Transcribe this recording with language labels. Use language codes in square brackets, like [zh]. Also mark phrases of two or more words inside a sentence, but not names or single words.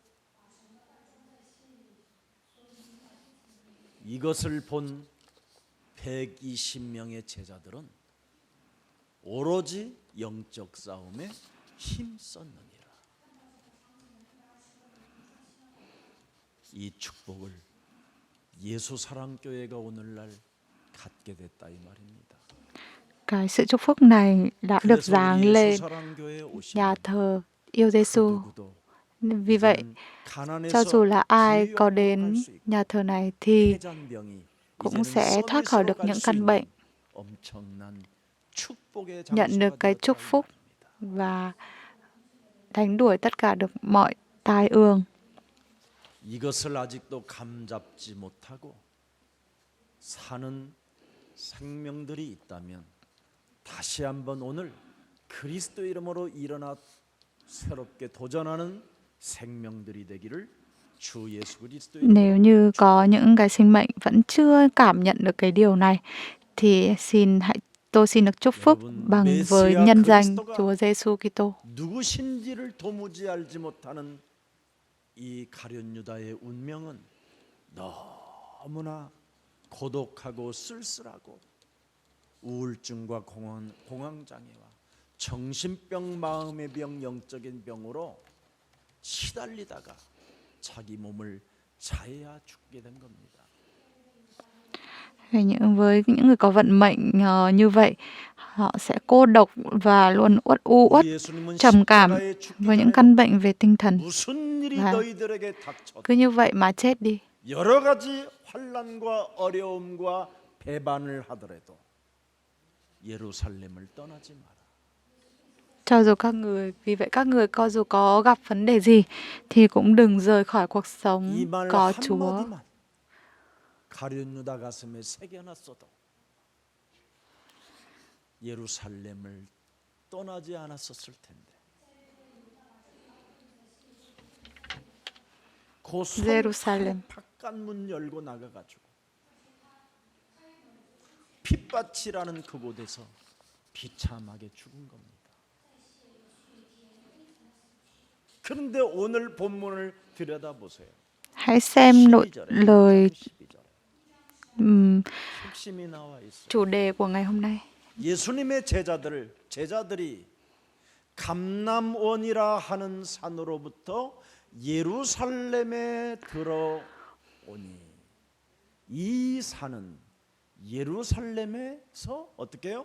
[ko] 이것을 본 120명의 제자들은 오로지 영적 싸움에 힘썼느니라. 이 축복을 예수 사랑교회가 오늘날 갖게 됐다 이 말입니다. [vi] Cái sự chúc phúc này đã được [ko] 그래서 [vi] giáng [ko] 우리 [vi] lên [ko] 예수 사랑교회에 [vi] nhà [ko] 오시면 [vi] thờ yêu [ko] 그 [vi] Giêsu. [ko] 누구도 [vi] Vì vậy, [ko] 이제는 [vi] cho [ko] 가난에서 [vi] dù là ai có [ko] 부유함으로 [vi] đến [ko] 갈 수 있고 [vi] nhà thờ này thì [ko] 폐잔병이 [vi] cũng [ko] 이제는 [vi] sẽ thoát khỏi [ko] 서밋으로 [vi] được [ko] 갈 [vi] những [ko] 수 [vi] căn bệnh, [ko] 있는 엄청난 축복의 [vi] nhận [ko] 장소가 [vi] được cái [ko] 되었다 [vi] chúc [ko] 이 [vi] phúc [ko] 말입니다. [vi] và đánh đuổi tất cả được mọi tai ương. [ko] 이것을 아직도 감잡지 못하고 사는 생명들이 있다면 다시 한번 오늘 그리스도 이름으로 일어나 새롭게 도전하는 생명들이 되기를 주 예수 그리스도 [vi] Nếu [ko] 이름으로 [vi] như có những cái sinh mệnh vẫn chưa cảm nhận được cái điều này thì tôi xin được chúc phúc [ko] 여러분, [vi] bằng với [ko] 메시아 [vi] nhân danh [ko] 그리스도가 [vi] Chúa Giêsu Kitô. [ko] 누구신지를 도무지 알지 못하는 이 가룟 유다의 운명은 너무나 고독하고 쓸쓸하고 우울증과 공황장애와 정신병, 마음의 병, 영적인 병으로 시달리다가 자기 몸을 자해야 죽게 된 겁니다. [vi] Với những người có vận mệnh như vậy, họ sẽ cô độc và luôn uất [ko] 우리 예수님은 [vi] trầm cảm [ko] 십자가에 죽기 [vi] với những căn [ko] 전에도 [vi] bệnh về tinh thần. [ko] 무슨 일이 와. 너희들에게 닥쳐도 [vi] Cứ như vậy mà chết đi. [ko] 여러 가지 환난과 어려움과 배반을 하더라도 예루살렘을 떠나지 마라. [vi] Cho dù vì vậy các người dù có gặp vấn đề gì thì cũng đừng rời khỏi cuộc sống [ko] 이 말 [vi] có Chúa. [ko] 한마디만 가룟 유다 가슴에 새겨놨어도 예루살렘을 떠나지 않았었을 텐데. 그 예루살렘. 바깥 문 열고 나가가지고 핏밭이라는 그곳에서 비참하게 죽은 겁니다. 그런데 오늘 본문을 들여다보세요. [vi] Hãy xem lời [ko] 12절에 핵심이 나와 있어요. [vi] chủ đề của ngày hôm nay. [ko] 예수님의 제자들이 감람원이라 하는 산으로부터 예루살렘에 들어오니 이 산은 예루살렘에서 어떻게 해요?